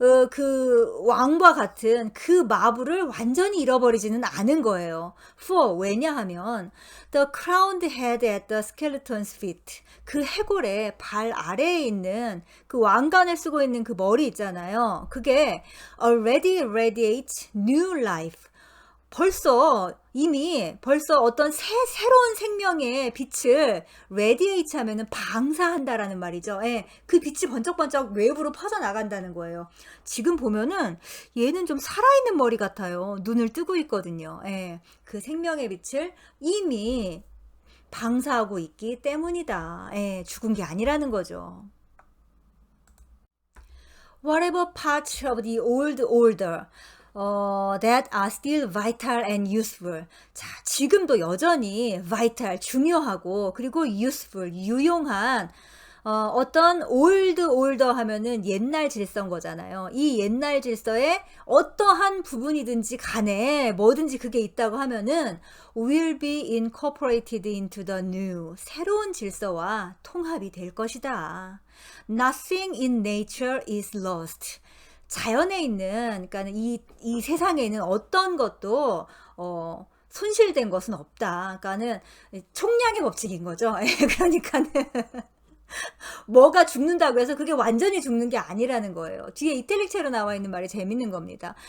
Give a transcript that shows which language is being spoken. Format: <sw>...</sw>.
<ko>그 왕과 같은 그 마블을 완전히 잃어버리지는 않은 거예요.</ko> <en>For</en> <ko>왜냐하면</ko> <en>the crowned head at the skeleton's feet</en> <ko>그 해골의 발 아래에 있는 그 왕관을 쓰고 있는 그 머리 있잖아요. 그게</ko> <en>already radiates new life.</en> <ko>벌써 어떤 새로운 생명의 빛을 radiate 하면은 방사한다라는 말이죠. 예, 그 빛이 번쩍번쩍 외부로 퍼져나간다는 거예요. 지금 보면은 얘는 좀 살아있는 머리 같아요. 눈을 뜨고 있거든요. 예, 그 생명의 빛을 이미 방사하고 있기 때문이다. 예, 죽은 게 아니라는 거죠.</ko> <en>Whatever parts of the old order that are still vital and useful.</en> <ko>자, 지금도 여전히 vital, 중요하고, 그리고 useful, 유용한, 어떤 order 하면은 옛날 질서인 거잖아요. 이 옛날 질서에 어떠한 부분이든지 간에 뭐든지 그게 있다고 하면은</ko> <en>will be incorporated into the new.</en> <ko>새로운 질서와 통합이 될 것이다.</ko> <en>Nothing in nature is lost.</en> <ko>자연에 있는, 그러니까 이 세상에 있는 어떤 것도 손실된 것은 없다. 그러니까는 총량의 법칙인 거죠. 그러니까는 뭐가 죽는다고 해서 그게 완전히 죽는 게 아니라는 거예요. 뒤에 이탈릭체로 나와 있는 말이 재밌는 겁니다.</ko>